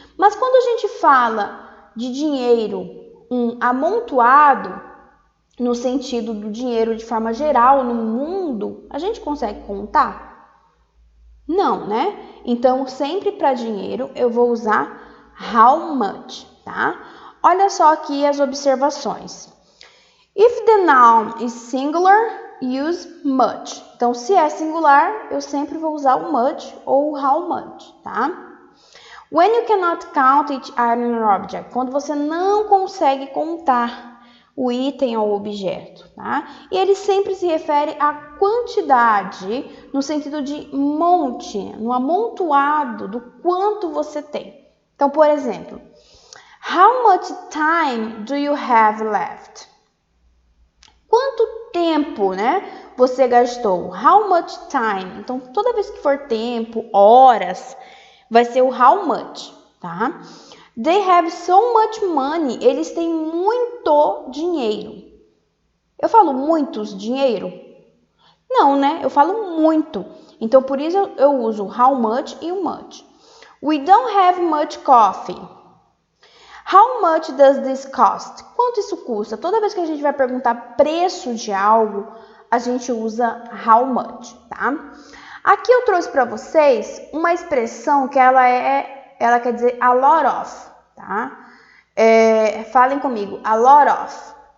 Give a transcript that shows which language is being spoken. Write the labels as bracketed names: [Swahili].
[Portuguese] Mas quando a gente fala de dinheiro, um amontoado, no sentido do dinheiro de forma geral no mundo, a gente consegue contar? Não, né? Então, sempre para dinheiro, eu vou usar how much, tá? Olha só aqui as observações. [English] If the noun is singular, use much. [Portuguese] Então, se é singular, eu sempre vou usar o much ou o how much, tá? [English] When you cannot count each item or object. [Portuguese] Quando você não consegue contar o item ou objeto, tá? E ele sempre se refere à quantidade, no sentido de monte, no amontoado do quanto você tem, Então, por exemplo, [English] how much time do you have left? [Portuguese] Quanto tempo, né, você gastou? How much time? Então, toda vez que for tempo, horas, vai ser o how much, tá? [English] They have so much money. [Portuguese] Eles têm muito dinheiro. Eu falo muitos dinheiro? Não, né? Eu falo muito. Então, por isso eu uso how much e o much. [English] We don't have much coffee. How much does this cost? [Portuguese] Quanto isso custa? Toda vez que a gente vai perguntar preço de algo, a gente usa how much, tá? Aqui eu trouxe para vocês uma expressão que ela quer dizer a lot of, tá? Falem comigo, a lot of.